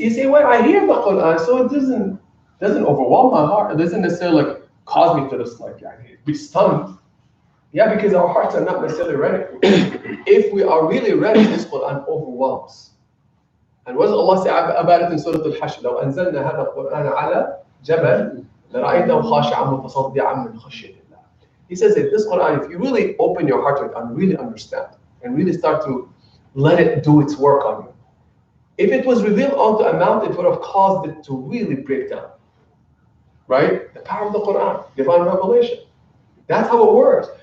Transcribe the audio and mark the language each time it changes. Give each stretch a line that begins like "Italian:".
English: You say, well, I hear the Quran, so it doesn't overwhelm my heart. It doesn't necessarily cause me to just be stunned. Yeah, because our hearts are not necessarily ready. If we are really ready, this Quran overwhelms. And what does Allah say about it in Surah Al-Hashr?
Arabic: لو أنزلنا هذا القرآن على جبل لرأيته خاشعا متصدعا من خشية الله.
English: He says that this Quran, if you really open your heart to it and really understand and really start to let it do its work on you, if it was revealed onto a mountain, it would have caused it to really break down. Right? The power of the Quran, divine revelation. That's how it works.